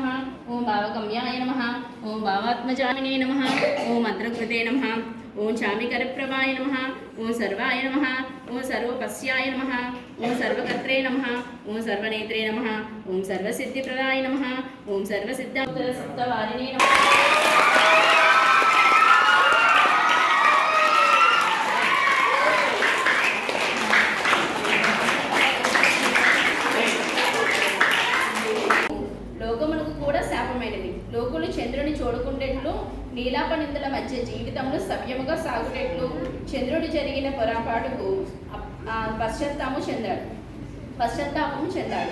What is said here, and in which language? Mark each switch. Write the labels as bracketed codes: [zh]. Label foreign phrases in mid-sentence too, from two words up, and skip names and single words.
[sa] ओं भावगम्याय नमः. ओं भावात्मजामिने नमः. ओं मंत्रकृते नमः. ओं चामिकरप्रभाय नमः. ओं सर्वाय नमः. ओं सर्वपस्याय नमः. ओं सर्वकर्त्रे नमः. ओं सर्वनेत्रे नमः. ओं सर्वसिद्धिप्रदाय नमः. ओं सर्वसिद्धान्तरसप्तवारिणे नमः. [te] లోకమునకు కూడా శాపమైనది. లోకులు చంద్రుని చూడకుండేట్లు నీలాపనిందుల మధ్య జీవితమును సవ్యముగా సాగుటట్లు చంద్రుడు జరిగిన పొరపాటుకు పశ్చాత్తాపము చెందాడు.